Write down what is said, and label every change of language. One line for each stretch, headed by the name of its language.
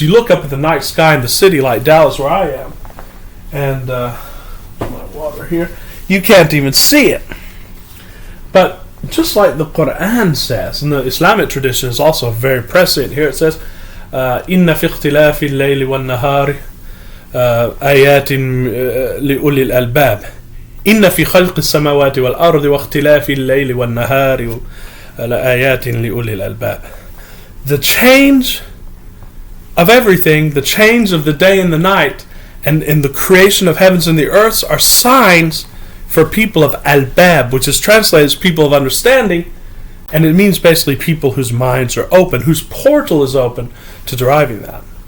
English: You look up at the night sky in the city like Dallas, where I am, and my water here, you can't even see it. But just like the Quran says, and the Islamic tradition is also very prescient here, it says,
Arabic: إِنَّ فِي اخْتِلَافِ اللَّيْلِ وَالنَّهَارِ آيات لأولي الألباب إن في خلق السماوات والأرض واختلاف الليل والنهار لآيات لأولي الألباب.
English: The change of everything, the change of the day and the night, and in the creation of heavens and the earths are signs for people of albab, which is translated as people of understanding, and it means basically people whose minds are open, whose portal is open to deriving that.